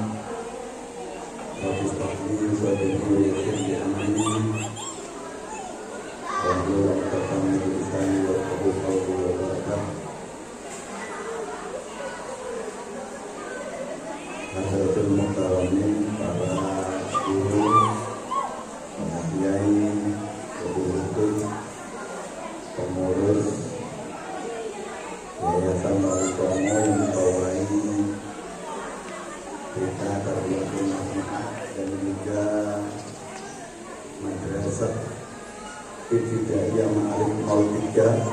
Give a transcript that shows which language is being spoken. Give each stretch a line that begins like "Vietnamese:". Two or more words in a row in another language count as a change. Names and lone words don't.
Arabic: رب اشرح لي صدري ويسر لي أمري واحلل عقدة من لساني يفقهوا قولي وبركاته. حضرات المحترمين,
Indonesian: para guru, para kiai, guru-guru, pengurus Yayasan Darul Qomo yang diketuai kita Tarbiyatul Nafihah dan juga Madrasah Ibtidaiyah Ma'arif 03